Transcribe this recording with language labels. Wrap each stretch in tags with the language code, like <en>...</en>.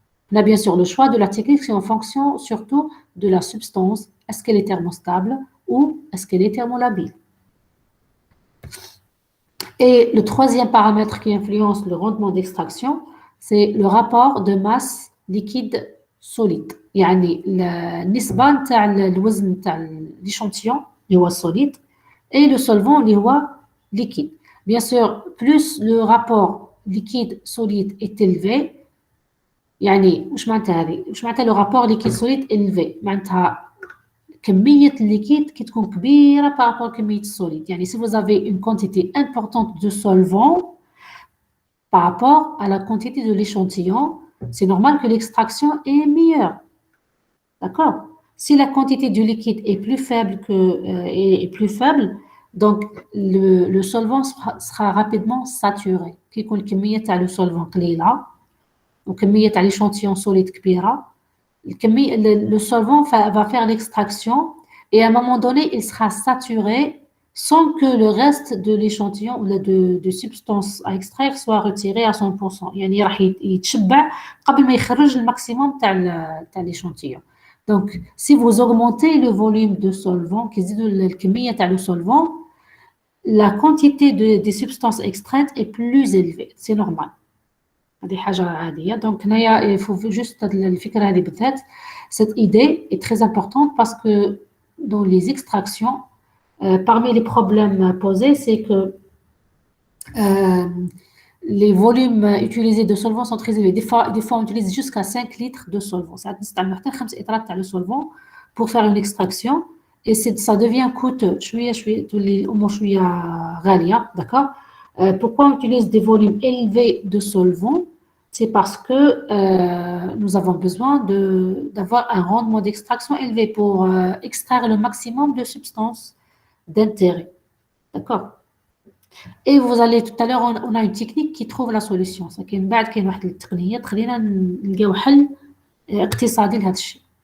<fr>On a bien sûr le choix de la technique, c'est en fonction surtout de la substance. Est-ce qu'elle est thermostable ou est-ce qu'elle est thermolabile? Et le troisième paramètre qui influence le rendement d'extraction, c'est le rapport de masse liquide solide.</fr> <ar>يعني النسبة نتاع الوزن نتاع l'échantillon اللي هو solide</ar> <fr>et le solvant</fr> <ar>اللي هو liquide.</ar> <fr>Bien sûr, plus le rapport liquide solide est élevé,</fr> <ar>يعني مش معناتها هذه، مش معناتها</ar> <fr>le rapport liquide solide élevé،</fr> <ar>معناتها كمية الليكيد كي تكون كبيرة</ar> <fr>par rapport</fr> <ar>كمية السوليد.</ar> <fr>يعني si vous avez une quantité importante de solvant par rapport à la quantité de l'échantillon, c'est normal que l'extraction est meilleure. D'accord? Si la quantité du liquide est plus faible est plus faible, donc le solvant sera rapidement saturé.</fr> <ar>كي يكون الكمية تاع</ar> <fr>le solvant</fr> <ar>قليلة وكمية تاع</ar> <fr>l'échantillon solide كبيرة، le solvant va faire l'extraction et à un moment donné, il sera saturé sans que le reste de l'échantillon ou de substance à extraire soit retiré à 100%.</fr> <ar>يعني راح يتشبع قبل ما يخرج الماكسيموم تاع l'échantillon.</ar> <fr>Donc, si vous augmentez le volume de solvant,</fr> <ar>كي تزيدوا الكمية تاع</ar> <fr>le solvant, la quantité des substances extraites est plus élevée. C'est normal.</fr> <ar>هذه حاجة عادية.</ar> <fr>Donc هنايا il faut juste</fr> <ar>الفكرة هذه بالذات.</ar> <fr>Cette idée est très importante parce que dans les extractions, parmi les problèmes posés, c'est que les volumes utilisés de solvants sont très élevés. Des fois on utilise jusqu'à 5 litres de solvant. Ça</fr> <ar>نستعمل حتى 5 إطرات تاع</ar> <fr>le solvant pour faire une extraction et ça devient coûteux.</fr> <ar>شوية تولي الأمور شوية غالية.</ar> <fr>D'accord? Pourquoi on utilise des volumes élevés de solvant? C'est parce que nous avons besoin d'avoir un rendement d'extraction élevé pour extraire le maximum de substances d'intérêt. D'accord? Et vous allez tout à l'heure, on a une technique qui trouve la solution. C'est qu'il y a une technique</fr> <ar>تخلينا نلقاو حل اقتصادي لهذا الشيء.</ar>